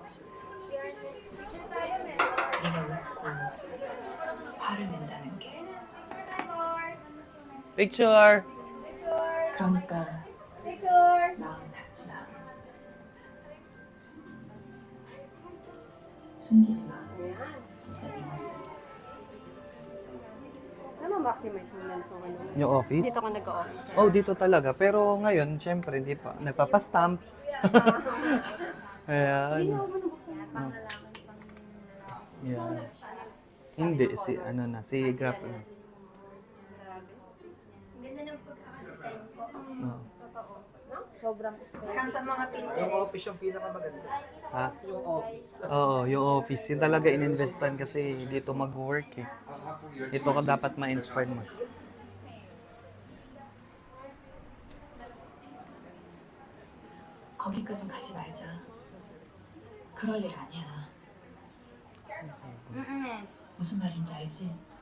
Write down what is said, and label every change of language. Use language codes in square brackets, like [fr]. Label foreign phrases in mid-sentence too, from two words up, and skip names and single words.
[ko] 네가 웃고 화를 낸다는 게. Picture! 그러니까 마음 닫지 마. 숨기지 마. 진짜 네 모습. [tl] Ano maximize mo lang sa ano? Yung office? Dito ka nag-office. Oh, dito talaga. Pero ngayon, syempre, hindi pa. Nagpapastamp. Ayan. Yan. Hindi, si Grab. Oh. Sobrang Parang sa mga Pinterest. Ha? Yung office. Oo, yung office. Yun talaga ininvestan kasi dito mag-work eh. Ito ka dapat ma-inspire mo. [ko] 거기까진 가지 말자. 그럴 일 아니야. 무슨 말인지 알지?